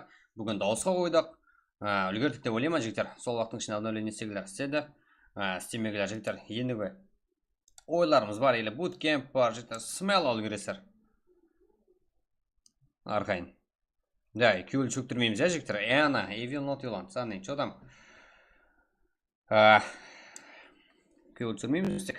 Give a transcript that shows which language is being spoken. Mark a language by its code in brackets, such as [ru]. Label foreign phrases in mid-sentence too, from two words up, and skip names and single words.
[kk] Бүгін дауысқа қойдық. Үлгердік деп ойлаймын, жігіттер. Сол уақыттың ішінде обновление істегілер істеді. Істемегілер, жігіттер, енді бе? ойларымыз бар, или bootcamp бар, жігіттер, смело үлгересіздер. Арқайын. Да, күйел чөктірмейміз, жігіттер. Ана, [en] I will not yell. [kk] Саны, [ru] что там? [kk] Күйел түсірмейміз тек.